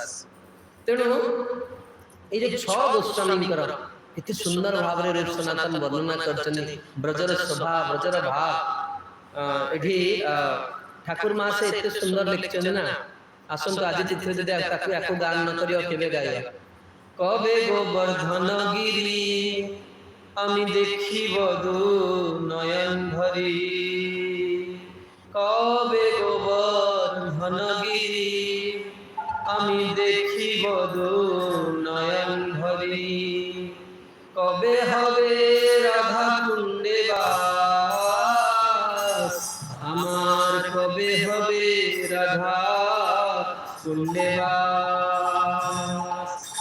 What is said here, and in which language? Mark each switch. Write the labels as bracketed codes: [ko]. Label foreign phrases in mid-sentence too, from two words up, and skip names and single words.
[or] ତେଣୁ ଏଇ ଯେ 6 ଗୋସ୍ୱାମୀଙ୍କର କେତେ ସୁନ୍ଦର ଭାବରେ ରୂପ ସନାତନ ବର୍ଣ୍ଣନା କରିଛନ୍ତି, ବ୍ରଜର ଶୋଭା, ବ୍ରଜର ଭାବ। ଏଠି ଠାକୁର ମା ସେ ଏତେ ସୁନ୍ଦର ଲେଖିଛନ୍ତି ନା। ଆସନ୍ତୁ ଆଜି ତିଥିରେ ଯଦି ତାକୁ ୟାକୁ ଗାନ ନ କରିବ କେବେ ଗାଇବା? [bn] কবে গোবর্ধন গিরি আমি দেখিব দু নয়ন ভরি, কবে গোবর্ধন গিরি আমি দেখিব দু নয়ন ভরি, কবে হবে রাধা কুণ্ডে বাস, আমার কবে হবে রাধা কুণ্ডে বাস।